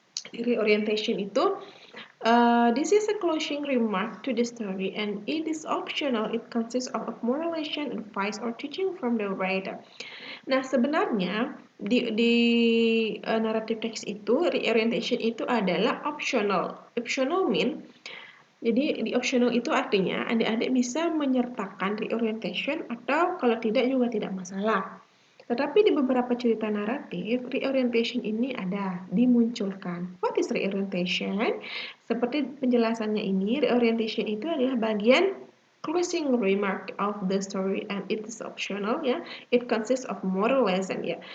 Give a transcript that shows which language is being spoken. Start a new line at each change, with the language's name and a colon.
Indonesian: Di reorientation itu
English: this is a closing remark to the story and it is optional. It consists of moralization, advice, or teaching from the writer.
Indonesian: Nah, sebenarnya di naratif teks itu, reorientation itu adalah optional.
English: Optional mean,
Indonesian: jadi di optional itu artinya adik-adik bisa menyertakan reorientation atau kalau tidak juga tidak masalah. Tetapi di beberapa cerita naratif, reorientation ini ada, dimunculkan.
English: What is reorientation?
Indonesian: Seperti penjelasannya ini, reorientation itu adalah bagian
English: closing remark of the story and it is optional ya. It consists of moral lesson ya.